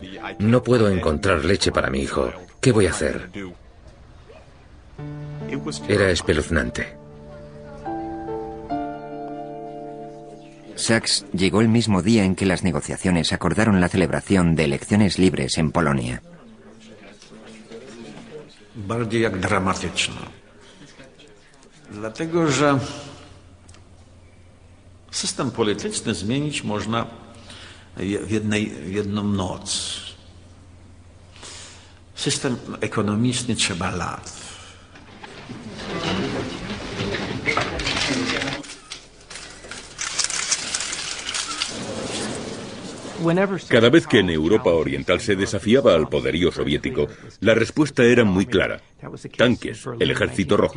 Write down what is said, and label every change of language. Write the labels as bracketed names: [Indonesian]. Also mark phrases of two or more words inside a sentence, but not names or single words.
[Spanish] No puedo encontrar leche para mi hijo. ¿Qué voy a hacer? Era espeluznante. Sachs llegó el mismo día en que las negociaciones acordaron la celebración de elecciones libres en Polonia. [Polish] Bardziej jak dramatyczna. Dlatego, że system polityczny zmienić można w jedną noc. System ekonomiczny trzeba lat. [Spanish] Cada vez que en Europa Oriental se desafiaba al poderío soviético, la respuesta era muy clara: tanques, el Ejército Rojo.